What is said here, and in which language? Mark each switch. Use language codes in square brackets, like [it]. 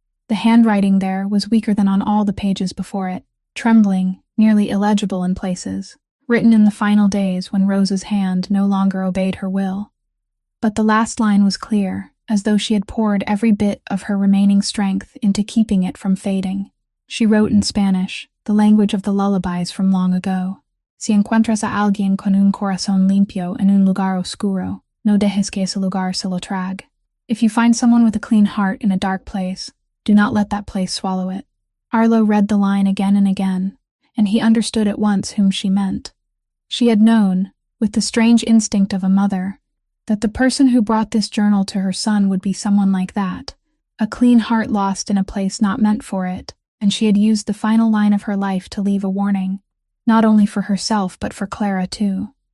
[en] The handwriting there was weaker than on all the pages before it, trembling, nearly illegible in places, written in the final days when Rosa's hand no longer obeyed her will. But the last line was clear, as though she had poured every bit of her remaining strength into keeping it from fading. She wrote in Spanish, the language of the lullabies from long ago. [es] Si encuentras a alguien con un corazón limpio en un lugar oscuro, no dejes que ese lugar se lo trague. [en] If you find someone with a clean heart in a dark place, do not let that place swallow it. Arlo read the line again and again, and he understood at once whom she meant. She had known, with the strange instinct of a mother, that the person who brought this journal to her son would be someone like that, a clean heart lost in a place not meant for it, and she had used the final line of her life to leave a warning, not only for herself but for Clara too.